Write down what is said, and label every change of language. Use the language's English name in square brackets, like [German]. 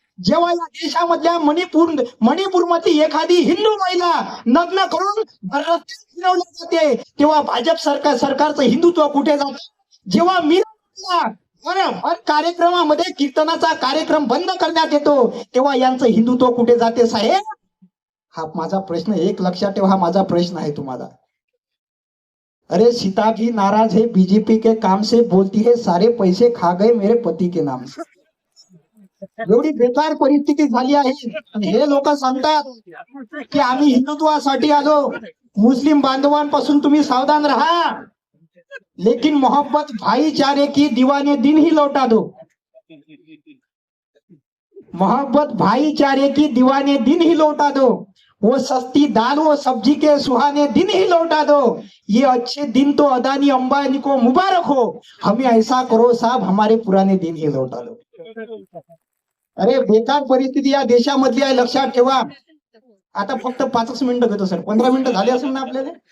[Marathi] जेव्हा या देशामधल्या मणिपूरमध्ये एखादी हिंदू महिला नग्न करून फिरवली जाते, तेव्हा भाजप सरकारचं हिंदुत्व कुठे जातं? जेव्हा मी हर कार्यक्रमामध्ये कीर्तनाचा कार्यक्रम बंद करण्यात येतो, तेव्हा यांचं हिंदुत्व कुठे जाते साहेब? हा माझा प्रश्न, एक लक्षात ठेवा, हा माझा प्रश्न आहे तुम्हाला. [Hindi] अरे सीता भी नाराज है बीजेपी के काम से, बोलती है सारे पैसे खा गए मेरे पती के नाम से. [Marathi] एवढी बेकार परिस्थिती झाली आहे. हे लोक सांगतात की आम्ही हिंदुत्वासाठी आलो. मुस्लिम बांधवांपासून तुम्ही सावधान राहा, [Hindi] लेकिन मोहब्बत भाईचारे की दीवाने दिन ही लौटा दो. मोहब्बत भाईचारे की दीवाने दिन ही लौटा दो. वो सस्ती दाल वो सब्जी के सुहाने दिन ही लौटा दो. ये अच्छे दिन तो अदानी अंबानी को मुबारक हो. हमें ऐसा करो साहब, हमारे पुराने दिन ही लौटा दो. [Marathi] अरे बेकार परिस्थिती या देशामधली आहे, लक्षात ठेवा. आता फक्त 5 मिनिटं घेतो सर, 15 मिनिटं झाली असेल ना आपल्याला.